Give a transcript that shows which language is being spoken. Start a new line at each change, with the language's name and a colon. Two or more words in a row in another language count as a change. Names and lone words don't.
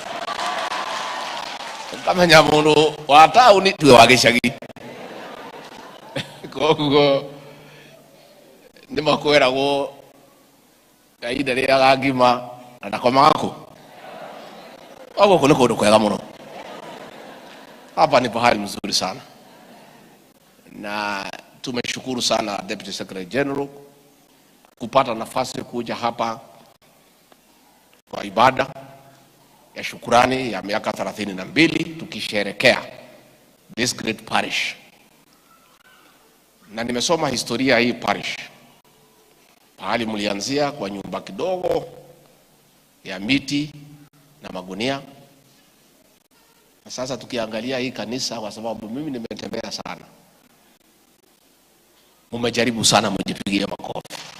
Kikuyu: Ũkamenya mũndũ wa taũni tiwe wa gĩcagi. Koguo nĩ makwĩragwo kahinda rĩrĩa ngima na ndakomaga kũ. Gũkũ nĩ kũndũ kwega mũno.
Swahili: Hapa ni pahali mzuri sana. Na tumeshukuru sana Deputy Secretary General kupata nafasi kuja hapa kwa ibada ya shukrani ya miaka 32 tukisherekea
English: this great parish.
Swahili: Na nimesoma historia hii parish. Pahali mlianzia kwa nyumba kidogo ya miti na magunia. Na sasa tukiangalia hii kanisa, kwa sababu mimi nimetembea sana, mumejaribu sana, mjipigie makofi.